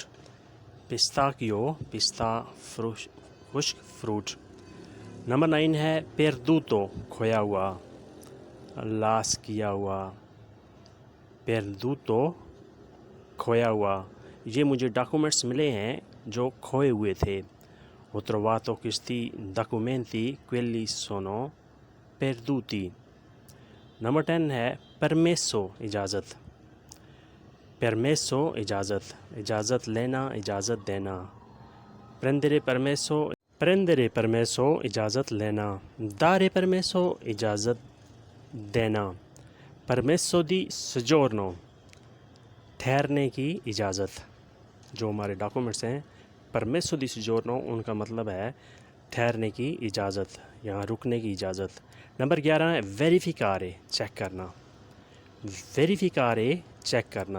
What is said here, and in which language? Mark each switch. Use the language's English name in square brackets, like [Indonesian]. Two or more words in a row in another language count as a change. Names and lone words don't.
[Hindi] पिस्ताकियो पिस्ता खुश्क फ्रूट। नंबर 9 है पेरदूतो खोया हुआ, लास किया हुआ। पेरदूतो खोया हुआ। ये मुझे डॉक्यूमेंट्स मिले हैं जो खोए हुए थे। [Italian] Ho trovato questi documenti, quelli sono perduti. [Hindi] नंबर 10 है परमेसो इजाज़त। परमेसो इजाज़त, इजाज़त लेना, इजाज़त देना। [Italian] prendere permesso [Hindi] इजाज़त लेना। [Italian] dare permesso [Hindi] इजाज़त देना। [Italian] permesso di soggiorno [Hindi] ठहरने की इजाज़त। जो हमारे डॉक्यूमेंट्स हैं [Italian] permesso di soggiorno, [Hindi] उनका मतलब है ठहरने की इजाज़त, यहाँ रुकने की इजाज़त। नंबर 11 है वेरिफिकारे चेक करना। वेरिफिकारे चेक करना।